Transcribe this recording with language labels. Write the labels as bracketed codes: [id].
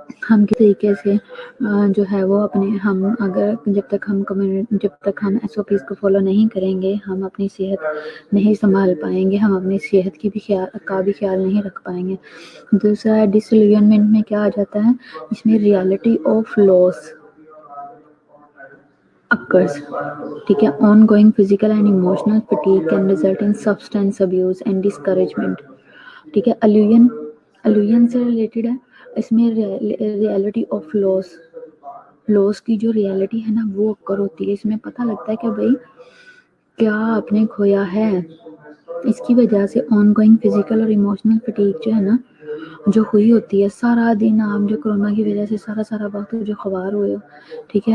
[ur] ہم کس طریقے سے جو ہے وہ اپنے ہم اگر جب تک ہم ایس او پیز کو فالو نہیں کریں گے ہم اپنی صحت نہیں سنبھال پائیں گے, ہم اپنی صحت کی بھی خیال نہیں رکھ پائیں گے. دوسرا ڈس ایلیونمنٹ میں کیا آ جاتا ہے, اس میں [en] reality of loss occurs, [ur] ٹھیک ہے. [en] ongoing physical and emotional fatigue can result in substance abuse and discouragement, [ur] ٹھیک ہے. الوین سے ریلیٹڈ ہے, اس میں [en] reality of loss [ur] کی جو ریالٹی ہے نا وہ occur ہوتی ہے. اس میں پتہ لگتا ہے کہ بھئی کیا آپ نے کھویا ہے. اس کی وجہ سے آن گوئنگ فزیکل اور ایموشنل فٹیگ جو ہے نا جو ہوئی ہوتی ہے سارا دن, آپ جو کرونا کی وجہ سے سارا وقت جو خوار ہوئے ہو, ٹھیک ہے.